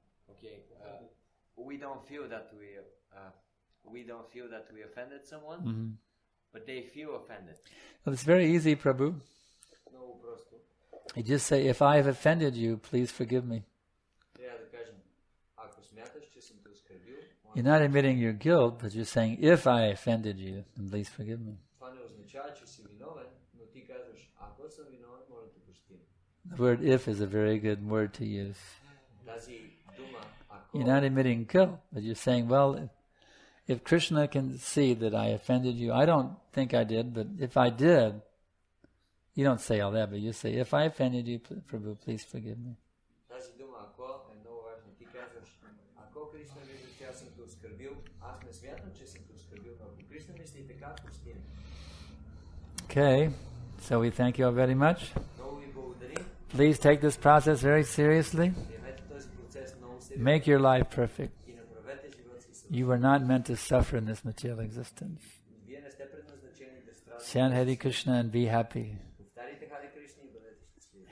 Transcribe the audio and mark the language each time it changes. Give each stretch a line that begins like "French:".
English: Okay, we don't feel that we offended someone, Mm-hmm. but they feel offended. Well, it's very easy, Prabhu.
Bulgarian: Много просто.
English: You just say, if I have offended you, please forgive me.
Bulgarian: Трябва да кажем, ако смяташ, че съм те оскърбил,
English: You're not admitting your guilt, but you're saying, if I offended you, then please forgive me.
Bulgarian: това не означава, че си виновен, но ти казваш, ако съм виновен, моля да простим.
English: The word if is a very good word to use.
Bulgarian: Тази дума, ако...
English: You're not admitting guilt, but you're saying, well, if Krishna can see that I offended you, I don't think I did, but if I did, you don't say all that, but you say, if I offended you, Prabhu, please forgive me.
Bulgarian: Тази дума, ако е много важна. Ти казваш, ако Кришна вижда, че аз съм те оскърбил, аз не смятам, че съм те оскърбил, но ако Кришна мисли така, прости ме.
English: Okay, so we thank you all very much.
Bulgarian: Много ви благодарим.
English: Please take this process very seriously.
Bulgarian: Приемете този процес много сериозно
English: Make your life perfect.
Bulgarian: и направете живота си съвършен.
English: You were not meant to suffer in this material existence.
Bulgarian: Вие не сте предназначени да страдате.
English: Chant Hare Krishna and be happy.
Bulgarian: Повтаряйте Харе Кришна и бъдете щастливи.